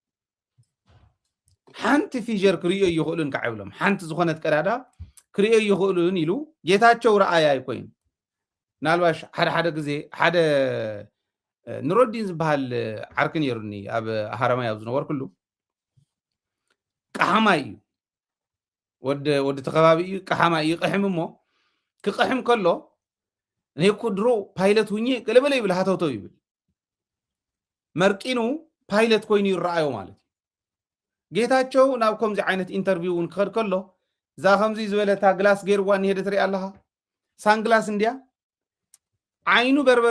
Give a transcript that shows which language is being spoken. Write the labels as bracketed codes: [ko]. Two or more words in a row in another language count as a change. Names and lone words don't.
[ti] ሓንቲ ፊጀር ክርዮ ይኽእሉን ከዓ ይብሎም ሓንቲ ዝኾነት ቀዳዳ ክርዮ ይኽእሉን ኢሉ ጌታቸው ረኣያ ኣይኮይኑ ናልባሽ ሓደ ግዜ ሓደ ንሮዲን ዝበሃል ዓርኪ ነይሩኒ ኣብ ሃረማይ ኣብ ዝነበርኩሉ ቀሓማይ እዩ ወዲ ተኸባቢ እዩ ቀሓማይ እዩ ይቕሕም እሞ ክቕሕም ከሎ [am] እኔ እኮ ድሮ ፓይለት ሁኜ [ti] ገለበለ ይብል ሃተውተው ይብል መርቂኑ ፓይለት ኮይኑ ይረኣዮ ማለት እዩ ጌታቸው ናብ ከምዚ ዓይነት ኢንተርቪው እውን ክኸድ ከሎ እዛ ከምዚ ዝበለታ ግላስ ገይርዋ ንሄደ ትሪኢ ኣለኻ ሳንግላስ እንድያ ዓይኑ በርበረ